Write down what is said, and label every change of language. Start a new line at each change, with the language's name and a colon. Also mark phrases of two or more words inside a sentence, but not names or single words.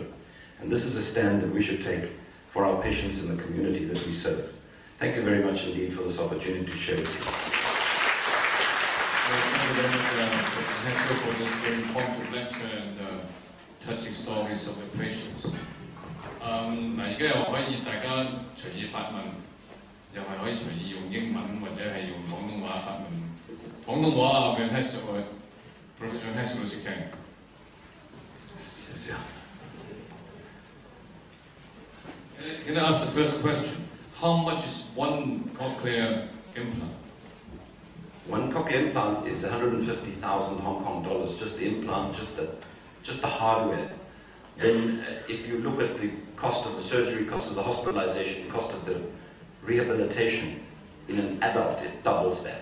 English: And this is a stand that we should take for our patients in the community that we serve. Thank you very much indeed for this opportunity to share with you. Thank you very much, Professor, for this very informative lecture and touching stories of the patients.
Cantonese: 嗱，而家又可以大家隨意發問，又係可以隨意用英文或者係用廣東話發問。廣東話啊，邊係做？Professor Hess 老師傾。
English: Can I ask the first question? How much is one cochlear implant? One cochlear implant is 150,000 Hong Kong dollars, just the implant, just the hardware. Then if you look at the cost of the surgery, cost of the hospitalization, cost of the rehabilitation, in an adult it doubles that.